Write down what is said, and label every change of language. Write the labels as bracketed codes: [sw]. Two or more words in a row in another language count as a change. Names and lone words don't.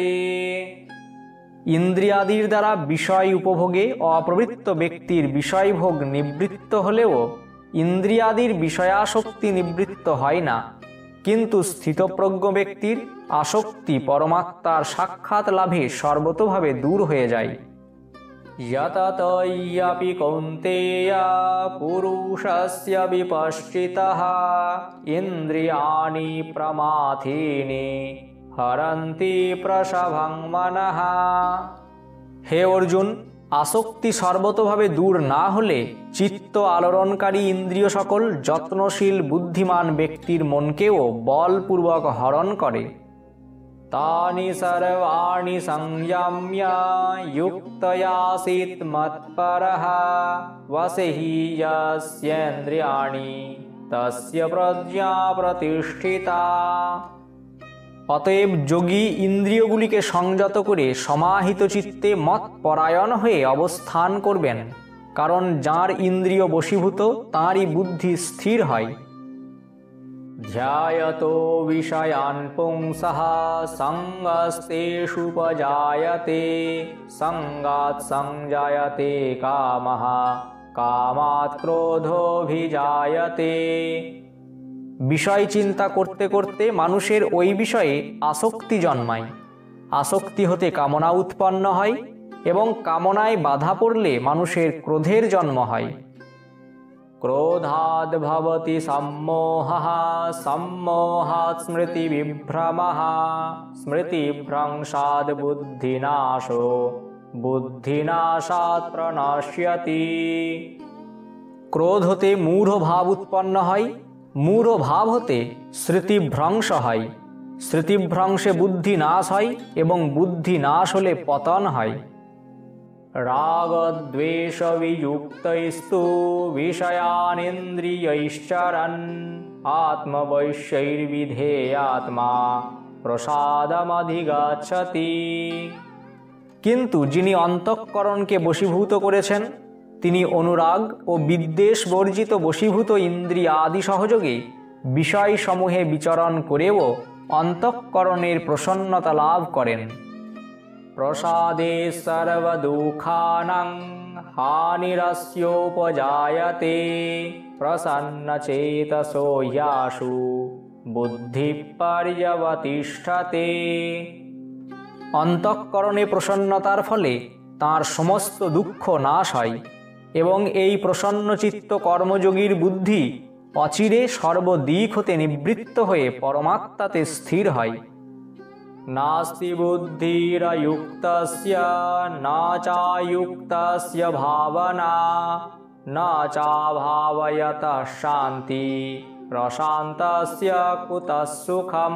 [bn] ইন্দ্রিয়াদির দ্বারা বিষয় উপভোগে অপ্রবৃত্ত ব্যক্তির বিষয়ভোগ নিবৃত্ত হলেও ইন্দ্রিয়াদির বিষয়াসক্তি নিবৃত্ত হয় না, কিন্তু স্থিতপ্রজ্ঞ ব্যক্তির আসক্তি পরমাত্মার সাক্ষাৎ লাভে সর্বতোভাবে দূর হয়ে যায়। [sa] यततयपि कौन्तेय पुरुषस्य विपश्चितः इन्द्रियाणि प्रमाथीनि हरन्ति प्रसभं मनः। [bn] হে অর্জুন, আসক্তি সর্বতোভাবে দূর না হলে চিত্ত আলোড়নকারী ইন্দ্রিয় সকল যত্নশীল বুদ্ধিমান ব্যক্তির মনকেও বলপূর্বক হরণ করে। [sa] तानि सर्वाणि संयम्य युक्तयासीत् मत्परः वसिहि यस्येन्द्रियाणि तस्य प्रज्ञा प्रतिष्ठिता। [bn] অতএব যোগী ইন্দ্রিয়গুলিকে সংযত করে সমাহিত চিত্তে মত পরায়ণ হয়ে অবস্থান করবেন, কারণ যার ইন্দ্রিয় বশীভূত তাঁরই বুদ্ধি স্থির হয়। [sa] ध्यायतो विषयान् पुंसः सङ्गस्तेषुपजायते सङ्गात् संजायते कामः कामात् क्रोधोऽभिजायते। [bn] বিষয় চিন্তা করতে করতে মানুষের ওই বিষয়ে আসক্তি জন্মায়, আসক্তি হতে কামনা উৎপন্ন হয় এবং কামনায় বাধা পড়লে মানুষের ক্রোধের জন্ম হয়। [sa] क्रोधाद् भवति सम्मोहः सम्मोहात् स्मृतिविभ्रमः स्मृतिभ्रंशाद् बुद्धिनाशो बुद्धिनाशात् प्रणश्यति। [bn] ক্রোধ হতে মূঢ় ভাব উৎপন্ন হয়, মূঢ় ভাব হতে স্মৃতিভ্রংশ হয়, স্মৃতিভ্রংশে বুদ্ধি নাশ হয় এবং বুদ্ধি নাশ হলে পতন হয়। [sa] रागद्वेषवियुक्तैस्तु विषयानिन्द्रियैश्चरन् आत्मवैश्यैर्विधेयात्मा प्रसादमधिगच्छति। [bn] কিন্তু যিনি অন্তঃকরণকে বশীভূত করেছেন, তিনি অনুরাগ ও বিদ্বেষ বর্জিত বশীভূত ইন্দ্রিয়াদি সহযোগে বিষয়সমূহে বিচরণ করেও অন্তঃকরণের প্রসন্নতা লাভ করেন। [sa] प्रसादे सर्वदुःखानां हानिरस्योपजायते प्रसन्नचेतसो यासु बुद्धिपर्यवतिष्ठते। [bn] অন্তঃকরণে প্রসন্নতার ফলে তাঁর সমস্ত দুঃখ নাশ হয় এবং এই প্রসন্নচিত্ত কর্মযোগীর বুদ্ধি অচিরে সর্বদিক হতে নিবৃত্ত হয়ে পরমাত্মাতে স্থির হয়। [sa] नास्ति बुद्धिरयुक्तस्य न चायुक्तस्य भावना न चाभावयतः शान्ति प्रशान्तस्य कुतः सुखम्।